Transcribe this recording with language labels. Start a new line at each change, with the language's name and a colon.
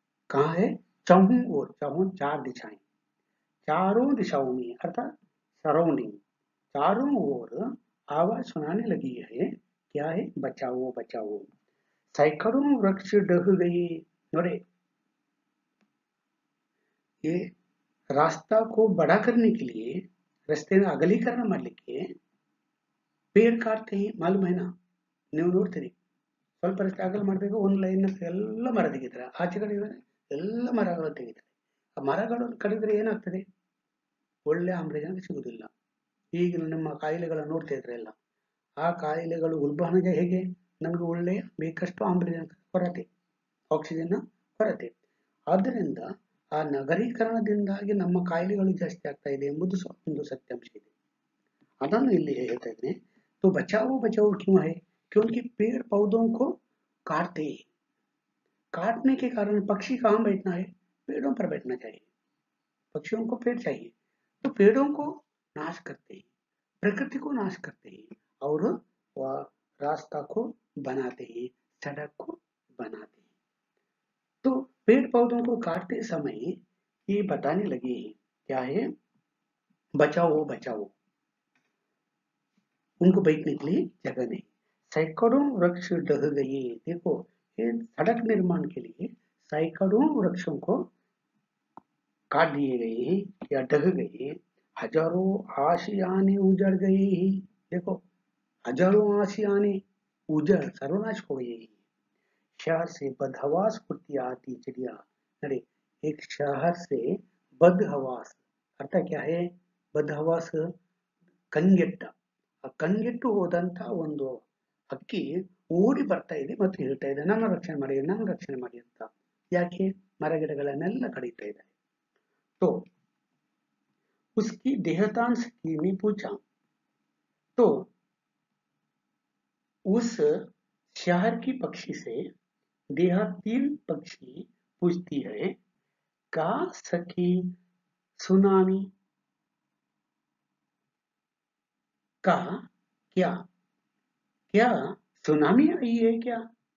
Hindi: कहाँ है? चौहों ओर, चौहों चार दिशाएं, चारों दिशाओं में अर्थात सराउंडिंग, चारों ओर आवाज सुनाने लगी है। क्या है? बचाओ बचाओ। सैकड़ों वृक्ष ढह गए। नोड़े, ये रास्ता को बड़ा करने के लिए, रस्ते अगलीकरण
Kannada: ಮಾಡಲಿಕ್ಕೆ ಪೇಡ್ ಕಾಡ್ತೀವಿ ಮಾಲೂಮ್
Hindi: है ना?
Kannada: ನೀವು ನೋಡ್ತೀರಿ, ಸ್ವಲ್ಪ ರಸ್ತೆ ಅಗಲ ಮಾಡಬೇಕು, ಒಂದು ಲೈನ್ ಎಲ್ಲ ಮರ ತೆಗಿತಾರೆ, ಆಚೆ ಕಡೆ ಎಲ್ಲ ಮರಗಳು ತೆಗಿತಾರೆ. ಆ ಮರಗಳನ್ನು ಕಡಿದ್ರೆ ಏನಾಗ್ತದೆ? ಒಳ್ಳೆ ಆಮ್ಲಜನಕ ಸಿಗುವುದಿಲ್ಲ. ಈಗ ನಮ್ಮ ಕಾಯಿಲೆಗಳನ್ನು ನೋಡ್ತಾ ಇದ್ರೆ ಎಲ್ಲ, ಆ ಕಾಯಿಲೆಗಳು ಉಲ್ಬಣಗೆ ಹೇಗೆ? ನಮಗೆ ಒಳ್ಳೆಯ ಬೇಕಷ್ಟು ಆಮ್ಲಜನಕ ಕೊರತೆ, ಆಕ್ಸಿಜನ್ ಕೊರತೆ. ಆದ್ದರಿಂದ ಆ ನಗರೀಕರಣದಿಂದಾಗಿ ನಮ್ಮ ಕಾಯಿಲೆಗಳು ಜಾಸ್ತಿ ಆಗ್ತಾ ಇದೆ ಎಂಬುದು ಒಂದು ಸತ್ಯಾಂಶ ಇದೆ. ಅದನ್ನು ಇಲ್ಲಿ ಹೇಳ್ತಾ ಇದ್ದೇನೆ.
Hindi: तो बचाओ बचाओ क्यों है? क्योंकि पेड़ पौधों को काटते हैं। काटने के कारण पक्षी कहाँ बैठना है? पेड़ों पर बैठना चाहिए। पक्षियों को पेड़ चाहिए, तो पेड़ों को नाश करते हैं, प्रकृति को नाश करते हैं और वह रास्ता को बनाते हैं, सड़क को बनाते हैं। तो पेड़ पौधों को काटते समय ये बताने लगे हैं, क्या है? बचाओ बचाओ। उनको बैठने के लिए जगह नहीं। सैकड़ों वृक्ष ढह गए। देखो, ये सड़क निर्माण के लिए सैकड़ों वृक्षों को काट दिए गए या ढह गए। हजारों आशियाने उजड़ गए। देखो, हजारों आशियाने उजड़, सर्वनाश हो गए। शहर से बदहवास उड़ती आती चिड़िया। अरे, एक शहर से बदहवास अर्थात क्या है?
Kannada: बदहवास ಕಂಗೆಟ್ಟ, ಆ ಕಂಗೆಟ್ಟು ಹೋದಂತ ಒಂದು ಹಕ್ಕಿ ಓಡಿ ಬರ್ತಾ ಇದೆ ಮತ್ತು ಹೇಳ್ತಾ ಇದೆ, ನನ್ನ ರಕ್ಷಣೆ ಮಾಡಿ, ನನ್ನ ರಕ್ಷಣೆ ಮಾಡಿ ಅಂತ. ಯಾಕೆ? ಮರಗಿಡಗಳನ್ನೆಲ್ಲ ಕಡಿತಾ ಇದ್ದಾರೆ.
Hindi: तो उसकी देहतांश ने पूछा, तो उस शहर की पक्षी से देहातीन पक्षी पूछती है, का सखी सुनामी का क्या क्या ಸುನಾಮಿ आई है क्या?